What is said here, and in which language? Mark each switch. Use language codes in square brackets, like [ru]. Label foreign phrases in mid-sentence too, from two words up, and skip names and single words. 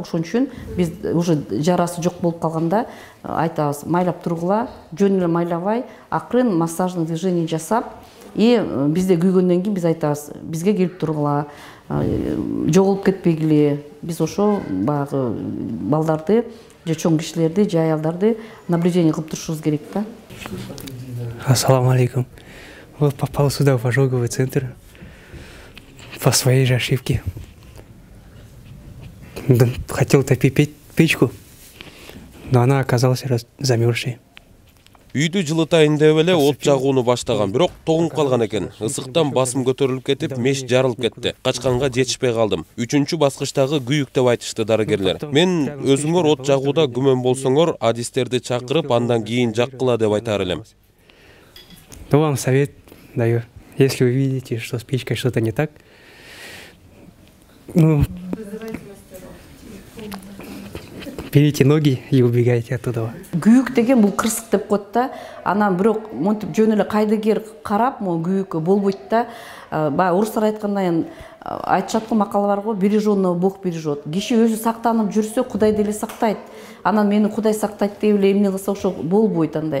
[ky] Ошон үчүн биз уже жарасы жок болуп калганда айтабыз, майлап тургула, жөн эле майлабай, акырын [ru] массажный движение [ky] жасап, и бизде күйгөндөн кийин биз айтабыз, бизге келип тургула, жоголуп кетпегиле. Биз ошо баягы балдарды же чоң кишилерди, же аялдарды наблюдение кылып турушубуз керек да. [ar] السلام عليكم. [ru] Вот попал сюда в ожоговый центр по своей же ошибке. Хотел топить печку, но она оказалась замерзшей. [ky] Үйдү жылытайын деп эле от жагууну баштаган, бирок тогуп калган экен. Ысыктан басым көтөрүлүп кетип, меш жарылып кетти. Качканга жетишпей калдым. 3-баскычтагы күйүк деп айтышты дарыгерлер. Мен өзүңөр от жагууда күмөн болсоңор, адистерди чакырып, андан кийин жаккыла деп айтар элем. [ru] Ну, вам совет даю. Если вы видите, что с печкой что-то не так, берите ноги и убегайте оттуда. [ky] Күйүк деген бул кырсык деп коет да. Анан бирок монтип жөн эле кайдыгер карап, күйүк болбойт да. Баягы орустар айткандай айтышат го, макал бар го, [ru] береженного Бог бережет. [ky] Киши өзү сактанып жүрсө, Кудай деле сактайт. Анан мени Кудай сактайт деп эле эмне кылса ошо болбойт андай.